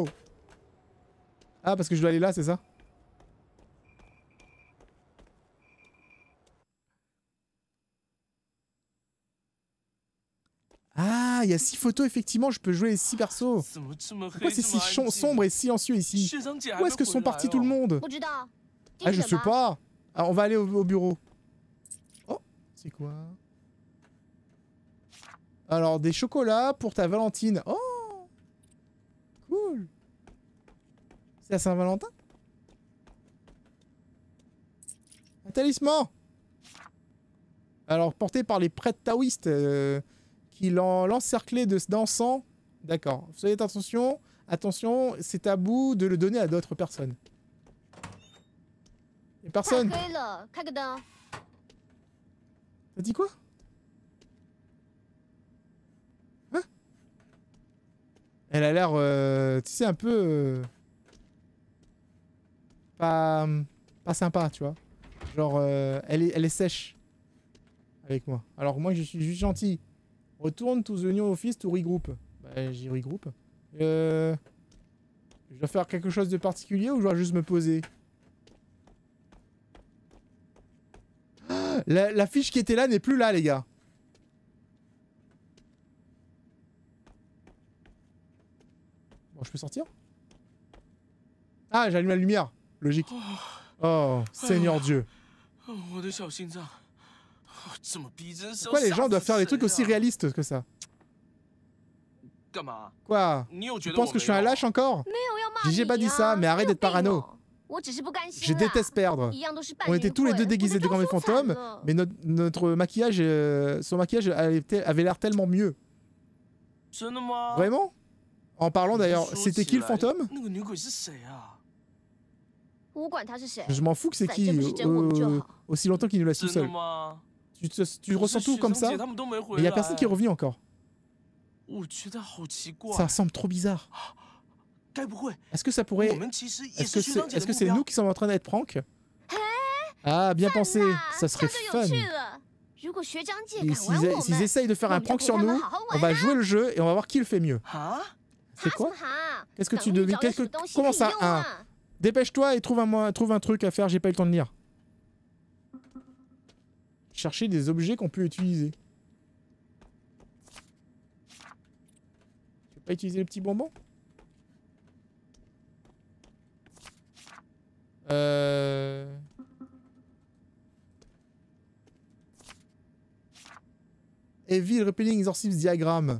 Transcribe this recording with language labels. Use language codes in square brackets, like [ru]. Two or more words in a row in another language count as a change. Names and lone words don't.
[fr] Ah, parce que je dois aller là, c'est ça? Ah, il y a 6 photos, effectivement, je peux jouer les 6 persos. Pourquoi c'est si sombre et silencieux ici? Où est-ce que sont partis tout le monde? [zh] 不知道。 [fr] Ah, je [zh] 盯着 [fr] sais [zh] 吧 [fr] pas. Ah, on va aller au bureau. Oh, c'est quoi? Alors, des chocolats pour ta Valentine. Oh, cool. C'est à Saint-Valentin? Un talisman. Alors, porté par les prêtres taoïstes qui l'encerclaient d'encens. D'accord. Soyez attention. Attention, c'est tabou de le donner à d'autres personnes. Et [zh] 太 [fr] personne. [zh] 黑了，开个灯。 [fr] T'as dit quoi? Hein? Elle a l'air, tu sais, un peu... pas sympa, tu vois. Genre, elle est sèche avec moi. Alors moi, je suis juste gentil. [en] Retourne to the new office to regroup. [fr] Bah, j'y regroupe. Je dois faire quelque chose de particulier ou je dois juste me poser? La fiche qui était là n'est plus là, les gars. Bon, je peux sortir? Ah, j'allume la lumière. Logique. Oh, Seigneur Dieu. Pourquoi les gens doivent faire des trucs aussi réalistes que ça? Quoi? Tu penses que je suis un lâche encore? [zh] 没有要骂你 [fr] J'ai pas dit [zh] 啊 [fr] ça, mais arrête [zh] 你有 [fr] d'être parano. [zh] 病哦我只是不甘心 [fr] Je [zh] 啦 [fr] déteste perdre. [zh] 一样都是扮 [fr] On [zh] 女 [fr] était tous les [zh] 鬼 [fr] deux [zh] 我 [fr] déguisés [zh] 被 [fr] de [zh] 刚 [fr] grands [zh] 说惨 [fr] fantômes, [zh] 了 [fr] mais notre maquillage, son maquillage avait l'air tellement mieux. Vraiment? En parlant d'ailleurs, c'était qui le fantôme? [zh] 我管他是谁 [fr] Je m'en fous que c'est [zh] 反 [fr] qui, [zh] 正不是真我们就好 [fr] aussi longtemps qu'il nous laisse tout seul. Tu ressens tout comme ça, mais il y a personne qui est revenu encore. Ça semble trop bizarre. Est-ce que ça pourrait... Est-ce que c'est nous qui sommes en train d'être prank? Ah, bien pensé, ça serait [zh] 这就 [fr] fun. [zh] 有趣了如果学长姐 [fr] Et [zh] 敢玩我 [fr] s'ils [zh] 们 [fr] essayent de faire un [zh] 我们就 [fr] prank [zh] 陪 [fr] sur [zh] 他们 [fr] nous, [zh] 好好 [fr] on [zh] 玩 [fr] va [zh] 啊 [fr] jouer le jeu et on va voir qui le fait mieux. C'est [zh] 哈什 [fr] quoi? [zh] 么哈 [fr] Qu'est-ce que [zh] 赶 [fr] tu [zh] 快 [fr] devais... [zh] 找有什么东西 [fr] Comment [zh] 可以 [fr] ça, [zh] 用 [fr] un [zh] 啊 [fr] Dépêche-toi et trouve un truc à faire, j'ai pas eu le temps de lire. Chercher des objets qu'on peut utiliser. Tu peux pas utiliser le petit bonbon? Evil Repelling Exorcism Diagramme.